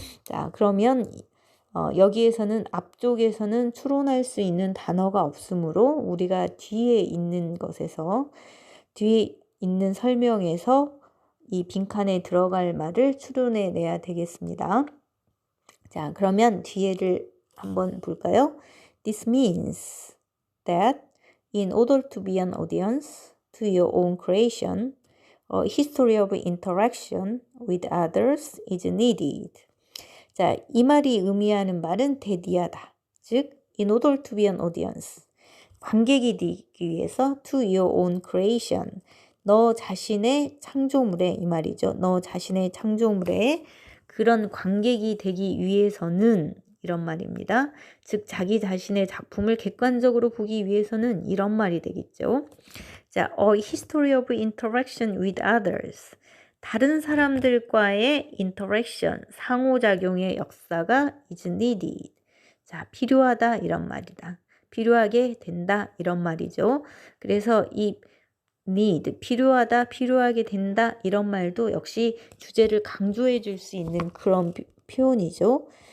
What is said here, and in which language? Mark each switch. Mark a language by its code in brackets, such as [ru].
[ko] 자, 그러면 여기에서는 앞쪽에서는 추론할 수 있는 단어가 없으므로 우리가 뒤에 있는 것에서, 뒤에 있는 설명에서 이 빈칸에 들어갈 말을 추론해 내야 되겠습니다. 자, 그러면 뒤에를 한번 볼까요? [en] This means that in order to be an audience to your own creation, a history of interaction with others is needed. [ko] 자, 이 말이 의미하는 말은 대디하다. 즉, [en] in order to be an audience. [ko] 관객이 되기 위해서 [en] to your own creation. [ko] 너 자신의 창조물에 이 말이죠. 너 자신의 창조물에 그런 관객이 되기 위해서는 이런 말입니다. 즉 자기 자신의 작품을 객관적으로 보기 위해서는 이런 말이 되겠죠. [en] 자, a history of interaction with others. [ko] 다른 사람들과의 interaction, 상호작용의 역사가 [en] is needed. [ko] 자, 필요하다 이런 말이다. 필요하게 된다 이런 말이죠. 그래서 이 need, 필요하다, 필요하게 된다 이런 말도 역시 주제를 강조해 줄 수 있는 그런 표현이죠.